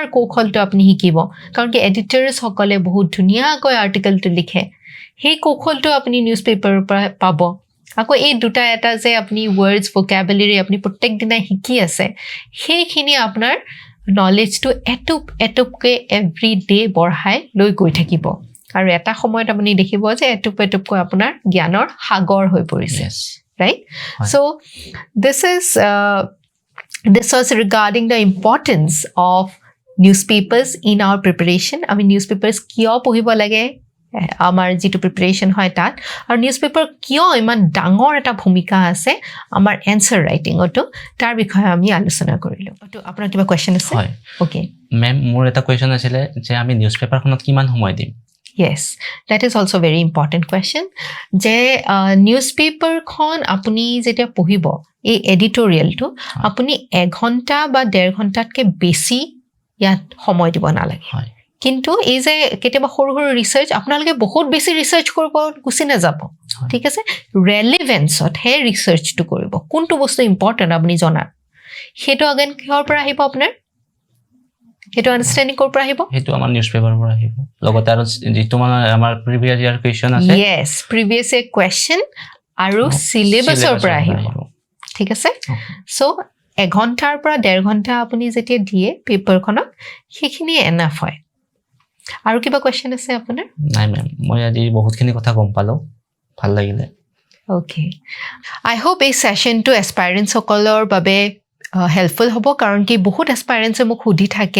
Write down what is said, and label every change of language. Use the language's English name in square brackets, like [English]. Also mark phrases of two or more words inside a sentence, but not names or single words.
[Assamese] কৌশলটো আপুনি শিকিব কাৰণ কি এডিটৰছ সকলে বহুত ধুনিয়াকৈ আৰ্টিকেলটো লিখে সেই কৌশলটো আপুনি নিউজপেপাৰৰ পৰা পাব আকৌ এই দুটা এটা যে আপুনি [English] words vocabulary [Assamese] আপুনি প্ৰত্যেক দিনা শিকি আছে সেইখিনি আপোনাৰ নলেজটো এটুপকে [English] every day [Assamese] বঢ়াই লৈ গৈ থাকিব আৰু এটা সময়ত আপুনি দেখিব যে এটুপকৈ আপোনাৰ জ্ঞানৰ সাগৰ হৈ পৰিছে [English] right so this was regarding the importance of newspapers in our preparation I mean newspapers [Assamese] কিয় পঢ়িব লাগে আমাৰ যেটো প্ৰিপাৰেচন হয় তাত আৰু নিউজপেপাৰ কিয় ইমান ডাঙৰ এটা ভূমিকা আছে আমাৰ এনসাৰ ৰাইটিংটো তাৰ বিষয়ে আমি আলোচনা কৰিলো তো আপোনাৰ কিবা কোৱেশ্চন আছে হয় ওকে মেম মোৰ এটা কোৱেশ্চন আছিল যে আমি নিউজপেপাৰখনত কিমান সময় দিম [English] Yes, that is also very important question. [Assamese] যে newspaper খন আপুনি যেতিয়া পঢ়িব এই এডিটৰিয়েলটো আপুনি 1 ঘণ্টা বা 1.5 ঘণ্টাতকৈ বেছি ইয়াত সময় দিব নালাগে কিন্তু এই যে কেতিয়াবা সৰু সৰু ৰিসাৰ্চ আপোনালোকে বহুত বেছি ৰিসাৰ্চ কৰিব গুছি নাযাব ঠিক আছে ৰেলেভেন্সত হে ৰিসাৰ্চটো কৰিব কোনটো বস্তু ইম্পৰ্টেন্ট আপুনি জনা হেটো আগেন কিহৰ পৰা আহিব আপোনাৰ হেটো আন্ডাৰষ্টেণ্ডিং কৰ পৰা আহিব হেটো আমাৰ নিউজপেপাৰৰ পৰা আহিব লগতে আৰু যেটো আমাৰ [English] previous year question [Assamese] আছে [English] yes previous year question [Assamese] আৰু সিলেবাসৰ পৰা আহিব ঠিক আছে সো 1 ঘণ্টাৰ পৰা 1.5 ঘণ্টা আপুনি যেতিয়া দিয়ে পেপাৰখনক সেইখিনি এনাফ হয় আৰু কিবা কোৱেশ্চন আছে আপোনাৰ নাই মেম মই আজি বহুতখিনি কথা গম পালো ভাল লাগিলে [English] okay I hope [Assamese] এই সেশনটো এসপাইৰেন্টস সকলৰ বাবে হেল্পফুল হ'ব কাৰণ কি বহুত এসপাইৰেন্টসে মোক সুধি থাকে